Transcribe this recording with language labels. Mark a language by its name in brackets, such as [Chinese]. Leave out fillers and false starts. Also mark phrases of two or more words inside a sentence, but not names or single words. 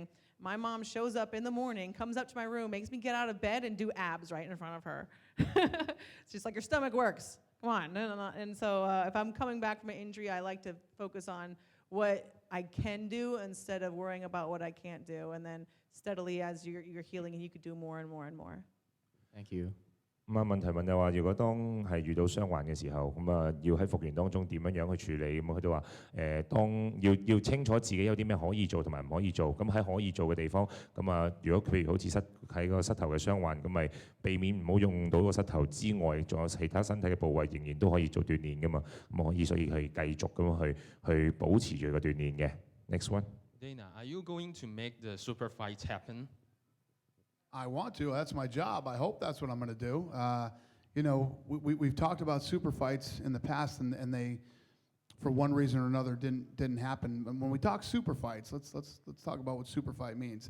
[English] My mom shows up in the morning, comes up to my room, makes me get out of bed and do abs right in front of her. She's like, your stomach works. Come on. No. And so if I'm coming back from an injury, I like to focus on what I can do instead of worrying about what I can't do. And then steadily, as you're healing, and you could do more and more and more. Thank you. [Cantonese] 問題問就話，如果當係遇到傷患嘅時候，要喺復原當中點樣去處理？佢都話當要清楚自己有啲咩可以做同埋唔可以做。咁喺可以做嘅地方，如果譬如好似喺個膝頭嘅傷患，咁咪避免唔好用到個膝頭之外，仲有其他身體嘅部位仍然都可以做鍛鍊噶嘛。所以去繼續咁去保持住個鍛鍊嘅。 [English] Next one. Dana, are you going to make the super fights happen? I want to. That's my job. I hope that's what I'm going to do. We've talked about super fights in the past, and they, for one reason or another, didn't happen. And when we talk super fights, let's talk about what super fight means.